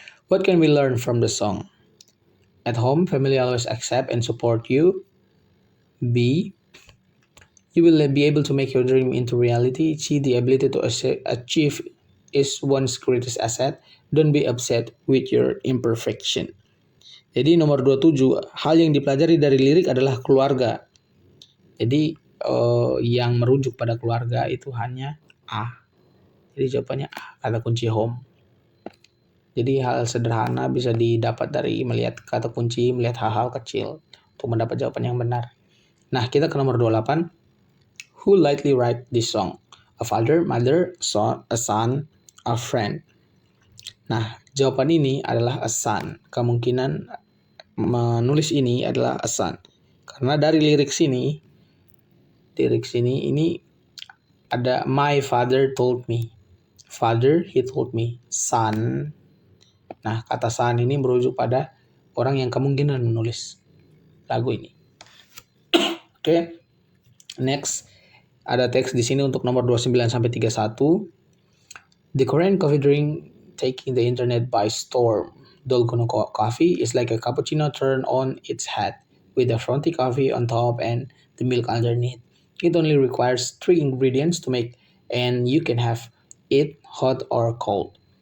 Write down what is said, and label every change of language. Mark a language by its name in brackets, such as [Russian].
[English] What can we learn from the song? At home, family always accept and support you. B. You will be able to make your dream into reality. C. The ability to achieve is one's greatest asset. Don't be upset with your imperfection. [Indonesian] Jadi nomor 27, hal yang dipelajari dari lirik adalah keluarga. Jadi yang merujuk pada keluarga itu hanya A. Jadi jawabannya A, kata kunci home. Jadi hal sederhana bisa didapat dari melihat kata kunci, melihat hal-hal kecil untuk mendapat jawaban yang benar. Nah, kita ke nomor 28. [English] Who likely write this song? A father, mother, a son, a friend. [Indonesian] Nah, jawaban ini adalah [English] a son. [Indonesian] Kemungkinan menulis ini adalah a son. Karena dari lirik sini ini ada [English] my father told me. Father, he told me. Son. [Indonesian] Nah, kata son ini merujuk pada orang yang kemungkinan menulis lagu ini. Oke. Next, ada teks di sini untuk nomor 29 sampai 31. [English] The Korean coffee drink taking the internet by storm. Dalgona coffee is like a cappuccino turned on its head with the frothy coffee on top and the milk underneath. It only requires 3 ingredients to make, and you can have it hot or cold.